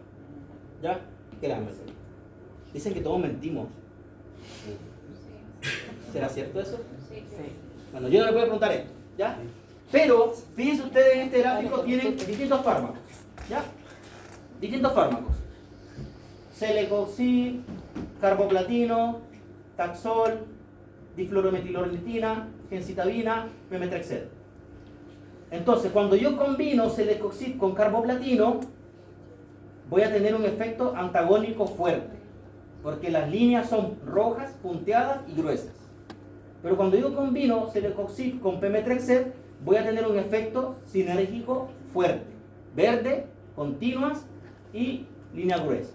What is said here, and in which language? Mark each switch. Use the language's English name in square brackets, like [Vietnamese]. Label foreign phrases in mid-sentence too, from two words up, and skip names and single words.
[Spanish] ¿Ya? Créanme. Dicen que todos mentimos. ¿Será cierto eso? Sí. Bueno, yo no les voy a preguntar esto, ¿ya? Pero, fíjense ustedes, en este gráfico tienen distintos fármacos, ¿ya? Distintos fármacos. Celecoxib, carboplatino, taxol, difluorometilornitina, gencitabina, memetrexed. Entonces, cuando yo combino celecoxib con carboplatino, voy a tener un efecto antagónico fuerte, porque las líneas son rojas, punteadas y gruesas. Pero cuando yo combino celecoxib con pemetrexed, voy a tener un efecto sinérgico fuerte, verde, continuas y líneas gruesas.